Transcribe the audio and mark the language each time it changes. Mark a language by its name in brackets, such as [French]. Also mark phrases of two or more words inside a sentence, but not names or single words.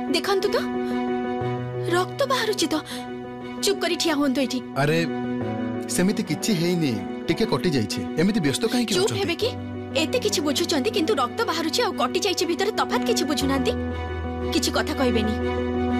[Odia] ଦେଖନ୍ତୁ ତ ରକ୍ତ ବାହାରୁଛି ତ ଚୁପ୍ କରି ଠିଆ ହୁଅନ୍ତୁ ଏଠି। ଅରେ ସେମିତି କିଛି ହେଇନି ଟିକେ କଟି ଯାଇଛି ଏମିତି ବ୍ୟସ୍ତ କାହେ କି ଚୁପ୍ ହେବେ କି? ଏତେ କିଛି ବୁଝୁଛନ୍ତି କିନ୍ତୁ ରକ୍ତ ବାହାରୁଛି ଆଉ କଟି ଯାଇଛି ଭିତରେ ତଫାତ୍ କିଛି ବୁଝୁନାହାନ୍ତି। କିଛି କଥା କହିବେନି।